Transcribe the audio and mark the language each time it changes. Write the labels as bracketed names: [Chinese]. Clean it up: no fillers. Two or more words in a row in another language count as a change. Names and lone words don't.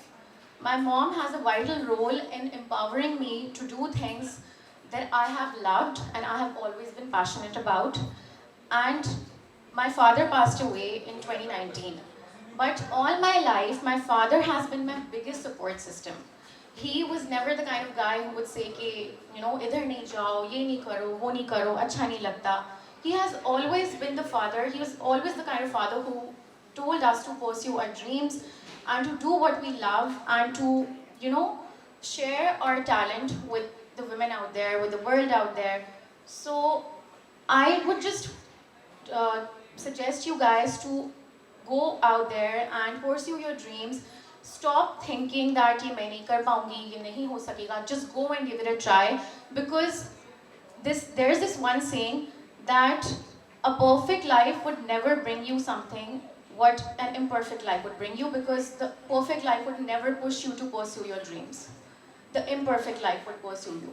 [English] My mom has a vital role in empowering me to do things that I have loved and I have always been passionate about. And my father passed away in 2019. But all my life, my father has been my biggest support system. He was never the kind of guy who would say, [Hindi] idhar nahi jao, ye nahi karo, wo nahi karo, acha nahi lagta. [English] He has always been the father. He was always the kind of father who told us to pursue our dreams and to do what we love and to, share our talent with the women out there, with the world out there. So I would just suggest you guys to go out there and pursue your dreams. Stop thinking that [Hindi] ये मैं नहीं कर पाऊंगी, ये नहीं हो सकेगा. [English] Just go and give it a try, because there's this one saying that a perfect life would never bring you something what an imperfect life would bring you, because the perfect life would never push you to pursue your dreams. The imperfect life would pursue you.